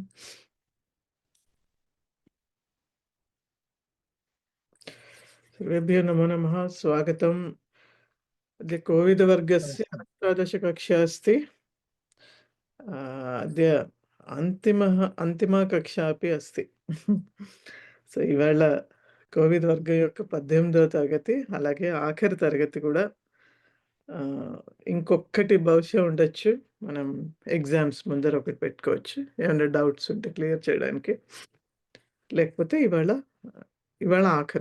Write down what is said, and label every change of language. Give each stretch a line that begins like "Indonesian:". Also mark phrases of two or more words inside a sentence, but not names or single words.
Sanskrit: सर्वेभ्यो नमो नमः। स्वागतम्। अद्य कोविदवर्गस्य अष्टादशकक्षा अस्ति। अद्य अन्तिमा कक्षा अपि अस्ति।
Telugu: సో ఇవాళ కోవిడ్ వర్గం యొక్క 18వ తరగతి, అలాగే ఆఖరి తరగతి కూడా. ఇంకొకటి బహుశా ఉండొచ్చు, మనం ఎగ్జామ్స్ ముందర ఒకటి పెట్టుకోవచ్చు ఏమైనా డౌట్స్ ఉంటే క్లియర్ చేయడానికి. లేకపోతే ఇవాళ ఆఖరు.